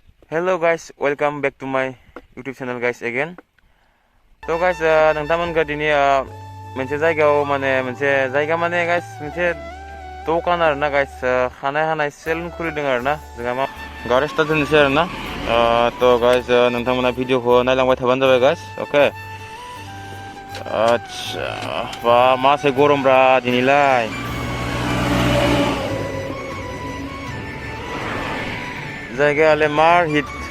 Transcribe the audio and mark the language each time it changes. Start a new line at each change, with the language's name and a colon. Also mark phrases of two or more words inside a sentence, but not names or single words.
English: Hello guys, welcome back to my YouTube channel guys again. So guys,
Bodo: नोंथांमोनखौ दिनै मोनसे जायगायाव मोनसे जायगा guys मोनसे दखान आरोना guys खानाय हानाय सेलुन खुलिदों आरोना जोंहा मा गारि स्टार्ट होनोसै आरोना तो guys नोंथांमोना भिडिअखौ नायलांबाय थाबानो जाबाय guys. Okay. आच्छा बा मासे गरमब्रा दिनैलाय जायगायालाय मार हिट